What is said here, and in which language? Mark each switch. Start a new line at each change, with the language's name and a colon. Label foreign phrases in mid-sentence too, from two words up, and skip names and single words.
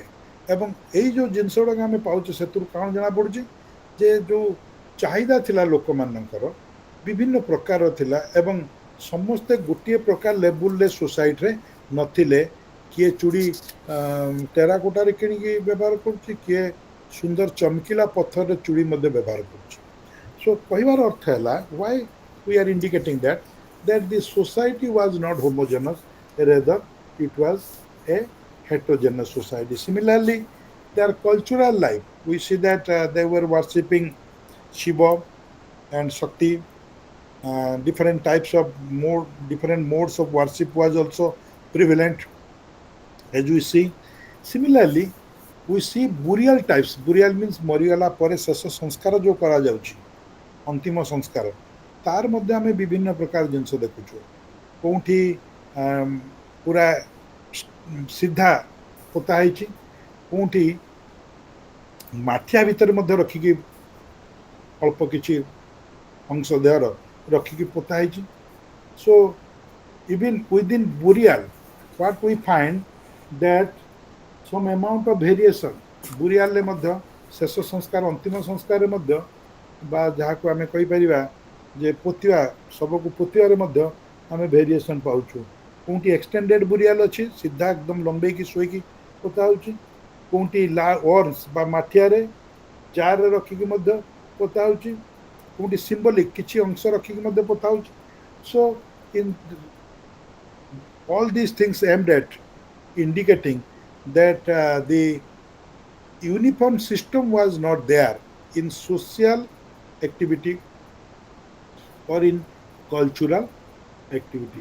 Odia: ଏବଂ ଏଇ ଯେଉଁ ଜିନିଷ ଗୁଡ଼ାକ ଆମେ ପାଉଛେ ସେଥିରୁ କ'ଣ ଜଣାପଡ଼ୁଛି ଯେ ଯେଉଁ ଚାହିଦା ଥିଲା ଲୋକମାନଙ୍କର ବିଭିନ୍ନ ପ୍ରକାରର ଥିଲା ଏବଂ ସମସ୍ତେ ଗୋଟିଏ ପ୍ରକାର ଲେବୁଲରେ ସୋସାଇଟିରେ ନଥିଲେ. କିଏ ଚୁଡ଼ି ଟେରାକୋଟାରେ କିଣିକି ବ୍ୟବହାର କରୁଛି, କିଏ ସୁନ୍ଦର ଚମକିଲା ପଥରରେ ଚୁଡ଼ି ମଧ୍ୟ ବ୍ୟବହାର କରୁଛି. ସୋ କହିବାର ଅର୍ଥ ହେଲା,
English: why we are indicating that the society was not homogeneous, rather it was a heterogeneous society. Similarly, their cultural life, we see that they were worshipping Shiva and Shakti. Different types of more different modes of worship was also prevalent, as we see. Similarly, we see burial types. Burial means
Odia: ମରିଗଲା ପରେ ଶେଷ ସଂସ୍କାର ଯୋଉ କରାଯାଉଛି, ଅନ୍ତିମ ସଂସ୍କାର, ତାର ମଧ୍ୟ ଆମେ ବିଭିନ୍ନ ପ୍ରକାର ଜିନିଷ ଦେଖୁଛୁ। କୋଉଠି ପୁରା ସିଧା ପୋତା ହେଇଛି, କୋଉଠି ମାଠିଆ ଭିତରେ ମଧ୍ୟ ରଖିକି ଅଳ୍ପ କିଛି ଅଂଶ ଦେହର ରଖିକି ପୋତା ହେଇଛି।
English: So even within burial, what we find that some amount of variation burial
Odia: ମଧ୍ୟ ଶେଷ ସଂସ୍କାର ଅନ୍ତିମ ସଂସ୍କାରରେ ମଧ୍ୟ ବା ଯାହାକୁ ଆମେ କହିପାରିବା ଯେ ପୋତିବା ଶବକୁ ପୋତିବାରେ ମଧ୍ୟ ଆମେ ଭେରିଏସନ୍ ପାଉଛୁ। କୋଉଠି
English: extended burial
Odia: ଅଛି, ସିଧା ଏକଦମ ଲମ୍ବେଇକି ଶୋଇକି ପୋତା ହେଉଛି। କୋଉଠି ଅର୍ସ ବା ମାଠିଆରେ ଜାରରେ ରଖିକି ମଧ୍ୟ ପୋତା ହେଉଛି। କୋଉଠି ସିମ୍ବଲିକ୍ କିଛି ଅଂଶ ରଖିକି ମଧ୍ୟ ପୋତା ହେଉଛି।
English: So in all these things aimed at indicating that the uniform system was not there in social activity or in cultural activity.